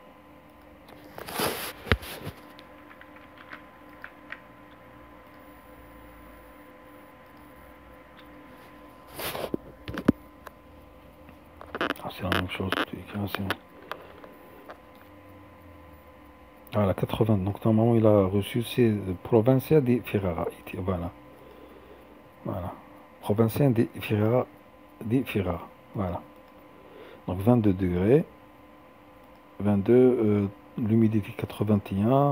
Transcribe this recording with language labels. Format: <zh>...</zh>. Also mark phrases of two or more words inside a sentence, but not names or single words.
<fr>Ah, c'est la même chose. Voilà, 80. Donc normalement il a reçu c'est Provincia di Ferrara. Voilà. Voilà. Provincia di Ferrara. Di Ferrara. Voilà. Donc 22 degrés. 22. L'humidité 81.</fr>